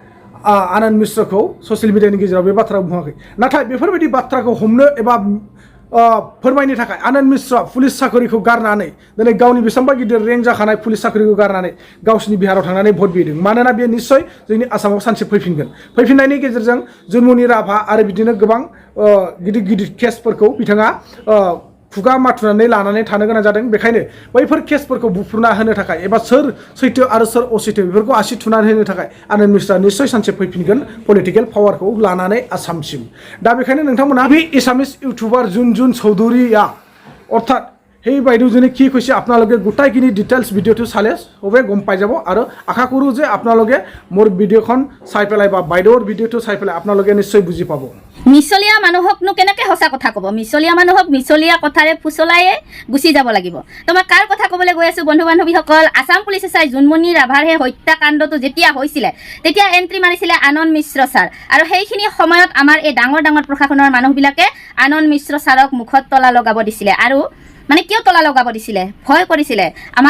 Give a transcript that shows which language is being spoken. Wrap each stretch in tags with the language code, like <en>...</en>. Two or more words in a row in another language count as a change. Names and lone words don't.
<brx>आनन्द मिश्रखौ</brx> <en>social media</en> <brx>गेजेराव बे बाथ्राखौ बुङाखै नाथाय बेफोरबायदि बाथ्राखौ हमनो एबा फोरमायनो थाखाय आनन्द मिश्रआ पुलिस साख्रिखौ गारनानै दिनै गावनि बेसेबांबा गिदिर रेंक जाखानाय पुलिस साख्रिखौ गारनानै गावसिनि बिहाराव थांनानै भट बिदों मानोना बेयो निस्सय जोंनि आसामाव सानसे फैफिननायनि गेजेरजों जुनमनि राभा आरो बिदिनो गोबां गिदिर केसफोरखौ बिथाङा खुगा माथुनानै लानानै थानो गोनां जादों बेखायनो बैफोर केसफोरखौ बुफ्रुना होनो थाखाय एबा सोर सैथो आरो सोर असैथो बेफोरखौ आसि थुनानै होनो थाखाय आनन्द मिश्रआ निस्सय सानसे फैफिनगोन</brx> <en>political power</en> <brx>लानानै आसामसिम दा बेखायनो नोंथांमोना बे एसामिस</brx> <as>ইউটিউবার জুন চৌধুৰীয়া অৰ্থাৎ সেই বাইদেউজনী কি কৈছে আপোনালোকে গোটাইখিনি ডিটেইলছ ভিডিঅ'টো চালে সবে গম পাই যাব আৰু আশা কৰোঁ যে আপোনালোকে মোৰ ভিডিঅ'খন চাই পেলাই বা বাইদেউৰ ভিডিঅ'টো চাই পেলাই আপোনালোকে নিশ্চয় বুজি পাব মিছলীয়া মানুহকনো কেনেকৈ সঁচা কথা ক'ব মিছলীয়া মানুহক মিছলীয়া কথাৰে ফুচলায়ে গুচি যাব লাগিব তো মই কাৰ কথা ক'বলৈ গৈ আছোঁ বন্ধু বান্ধৱীসকল আসাম পুলিচে চাই জুনমনি ৰাভাৰ সেই হত্যাকাণ্ডটো যেতিয়া হৈছিলে তেতিয়া এণ্ট্ৰি মাৰিছিলে আনন্দ মিশ্ৰ ছাৰ আৰু সেইখিনি সময়ত আমাৰ এই ডাঙৰ প্ৰশাসনৰ মানুহবিলাকে আনন্দ মিশ্ৰ ছাৰক মুখত তলা লগাব দিছিলে আৰু মানে কিয় তলা লগাব দিছিলে ভয় কৰিছিলে আমাৰ</as>